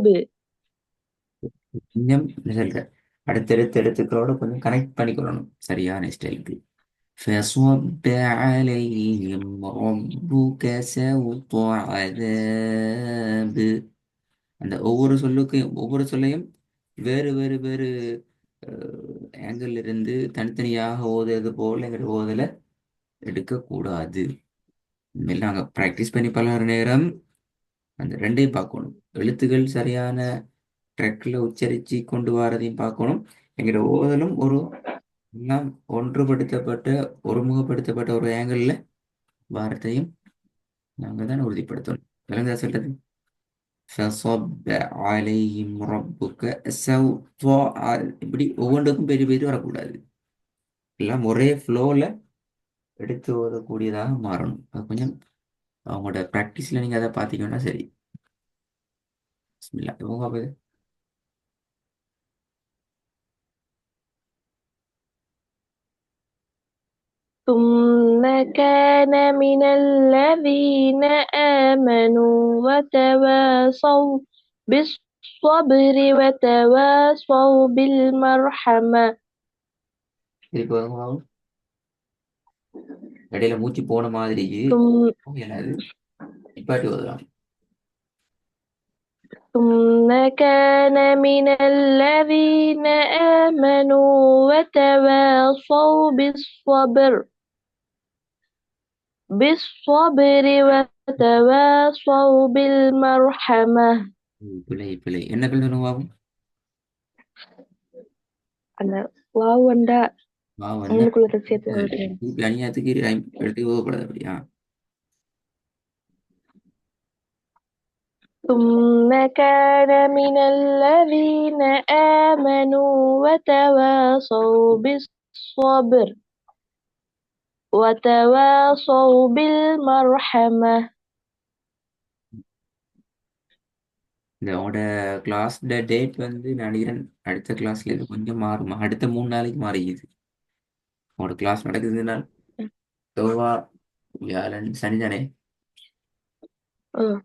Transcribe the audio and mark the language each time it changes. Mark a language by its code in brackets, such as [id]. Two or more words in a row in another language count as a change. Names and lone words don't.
[ta] கொஞ்சம் ரிசல்ட் அடுத்தடுத்த எழுத்துக்களோட கொஞ்சம் கனெக்ட் பண்ணிக்கொள்ளணும் சரியான ஸ்டைலுக்கு. [ar] فصب عليهم ربك سوط عذاب. [ta] அந்த ஒவ்வொரு சொல்லுக்கும் ஒவ்வொரு சொல்லையும் வேறு வேறு வேறு ஆங்கிள் இருந்து தனித்தனியாக ஓதுறது போல எங்கிட்ட ஓதலை எடுக்கக்கூடாது. இனிமேல் நாங்கள் ப்ராக்டிஸ் பண்ணி பலர் நேரம் அந்த ரெண்டையும் பார்க்கணும். எழுத்துக்கள் சரியான ட்ரெக்கில் உச்சரித்து கொண்டு வரதையும் பார்க்கணும். எங்களோட ஓதலும் ஒரு எல்லாம் ஒன்றுபடுத்தப்பட்ட ஒருமுகப்படுத்தப்பட்ட ஒரு ஆங்கிளில் வார்த்தையும் நாங்கள் தான் உறுதிப்படுத்தணும். விளங்குதா சொல்றது? [ar] فصب عليهم ربك سوط [ta] இப்படி ஒவ்வொன்றுக்கும் பெரிய பெரிய வரக்கூடாது. எல்லாம் ஒரே ஃப்ளோவில் எடுத்து ஓதக்கூடியதாக மாறணும். அது கொஞ்சம் அவங்களோட ப்ராக்டிஸில் நீங்கள் அதை பார்த்தீங்கன்னா சரி. பிஸ்மில்லா இவங்க பார்ப்பது. [ar] ثم كان من الذين آمنوا وتواصوا بالصبر وتواصوا بالمرحمة. [ta] திருப்பி வருங்க. இடையில மூச்சு போன மாதிரி [ar] ثم [ta] இயலாது. நிப்பாட்டி ஓதலாம். [ar] ثم كان من الذين آمنوا وتواصوا بالصبر وتواصوا بالمرحمة. [ta] பிழை பிழை என்ன பிள்ளை சொல்லுங்க? அந்த வாவண்டா பாவம் என்ன? உங்களுக்குள்ள சேர்த்து சொல்றேன். திருப்பி அநியாயத்துக்கு எடுத்து போகக்கூடாது அப்படியா? [ar] ثم كان من الذين آمنوا وتواصوا بالمرحمة. [ta] இந்த உங்களோட [en] class date [ta] வந்து நான் நினைக்கிறேன் அடுத்த கிளாஸ்ல இருந்து கொஞ்சம் மாறுமா, அடுத்த 3 நாளைக்கு மாறிக்குது. உங்களோட கிளாஸ் நடக்குதுன்னா செவ்வாய் வியாழன் சனி தானே? ம்.